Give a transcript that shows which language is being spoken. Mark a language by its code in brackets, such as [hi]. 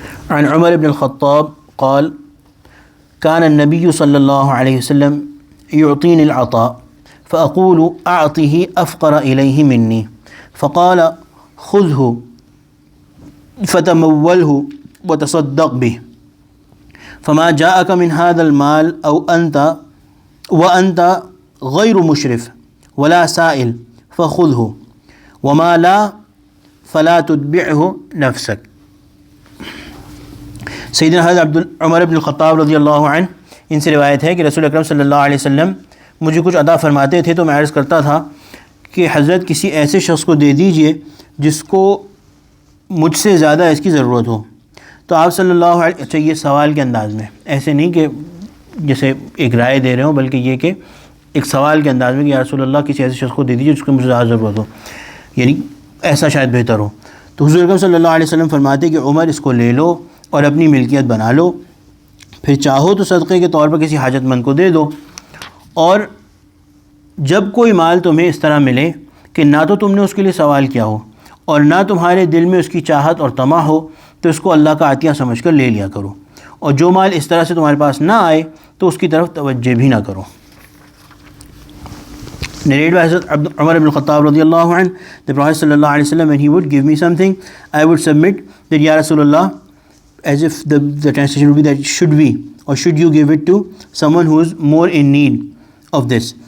[ar] عن عمر بن الخطاب قال كان النبي صلى الله عليه وسلم يعطيني العطاء فأقول أعطه أفقر إليه مني فقال خذه فتموله وتصدق به فما جاءك من هذا المال أو أنت وأنت غير مشرف ولا سائل فخذه وما لا فلا تتبعه نفسك. [hi] सैयदना हज़रत उमर इब्न ख़त्ताब रज़ियल्लाहु अन्हु, इनसे रिवायत है कि रसूल अकरम सल्लल्लाहु अलैहि वसल्लम मुझे कुछ अता फरमाते थे तो मैं अर्ज़ करता था कि हज़रत किसी ऐसे शख्स को दे दीजिए जिसको मुझसे ज़्यादा इसकी ज़रूरत हो. तो आप सल्लल्लाहु अलैहि, अच्छा ये सवाल के अंदाज़ में, ऐसे नहीं कि जैसे एक राय दे रहे हो, बल्कि ये कि एक सवाल के अंदाज़ में कि या रसूल अल्लाह किसी ऐसे शख्स को दे दीजिए जिसको मुझे ज़्यादा ज़रूरत हो, यानी ऐसा शायद बेहतर हो. तो हुज़ूर अकरम सल्लल्लाहु अलैहि वसल्लम फरमाते कि उमर इसको ले लो और अपनी मिल्कियत बना लो, फिर चाहो तो सदक़े के तौर पर किसी हाजतमंद को दे दो. और जब कोई माल तुम्हें इस तरह मिले कि ना तो तुमने उसके लिए सवाल किया हो और ना तुम्हारे दिल में उसकी चाहत और तमा हो, तो इसको अल्लाह का आतिया समझ कर ले लिया करो. और जो माल इस तरह से तुम्हारे पास ना आए तो उसकी तरफ तवज्जो भी ना करो. [en] Narrated by Hazrat Umar ibn Khattab radiyallahu anhu, the Prophet sallallahu alaihi wasallam, when he would give me something, I would submit that, Ya Rasulullah, as if the translation would be that should we or should you give it to someone who is more in need of this.